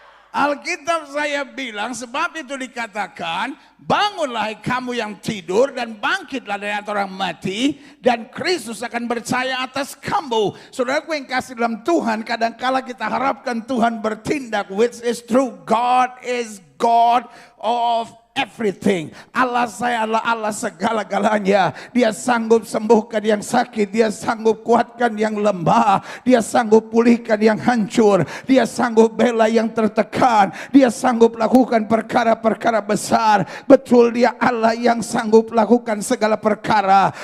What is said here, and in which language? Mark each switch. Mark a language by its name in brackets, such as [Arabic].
[Indonesian] Alkitab saya bilang, sebab itu dikatakan, bangunlah kamu yang tidur dan bangkitlah dari antara orang mati, dan Kristus akan percaya atas kamu. Saudaraku yang kasih dalam Tuhan, kadangkala kita harapkan Tuhan bertindak, [English] which is true. God is God of everything. [Indonesian] Allah saya adalah Allah segala-galanya. Dia sanggup sembuhkan yang sakit, dia sanggup kuatkan yang lemah, dia sanggup pulihkan yang hancur, dia sanggup bela yang tertekan, dia sanggup lakukan perkara-perkara besar. Betul, dia Allah yang sanggup lakukan segala perkara.